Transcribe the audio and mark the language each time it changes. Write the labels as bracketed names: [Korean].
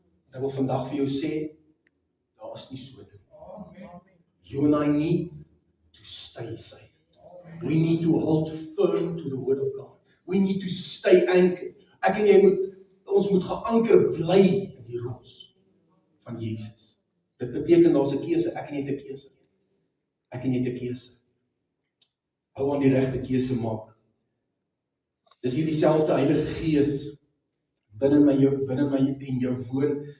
[Afrikaans] Ek wil vandag vir jou sê, daar is nie so nie. [English] You and I need to stay saved. We need to hold firm to the word of God. We need to stay anchored. [Afrikaans] Ek en jy ons moet geanker bly in die rots van Jesus. Dit beteken daar's 'n keuse, ek en jy het 'n keuse. Ek en jy het 'n keuse. Hou aan die regte keuse maak. Dis hier dieselfde Heilige Gees binne my en jou woon.